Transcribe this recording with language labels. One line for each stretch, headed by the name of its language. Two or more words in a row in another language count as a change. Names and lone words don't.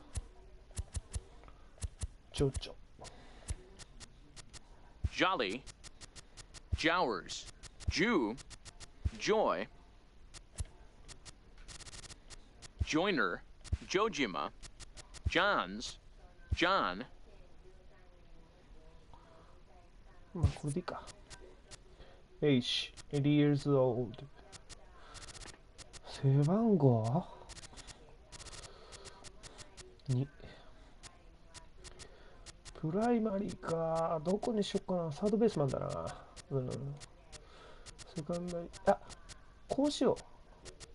Japanese: ジョジョ。 Jolly. Jowers. Jew. Joy. Joiner. Jojima. Johns. John. まあこれでいいか。H.
English: 80 years old。
Japanese: 背番号2。プライマリーか。どこにしよっかな。サードベースマンだな。セカンダリー。あ、こうしよう。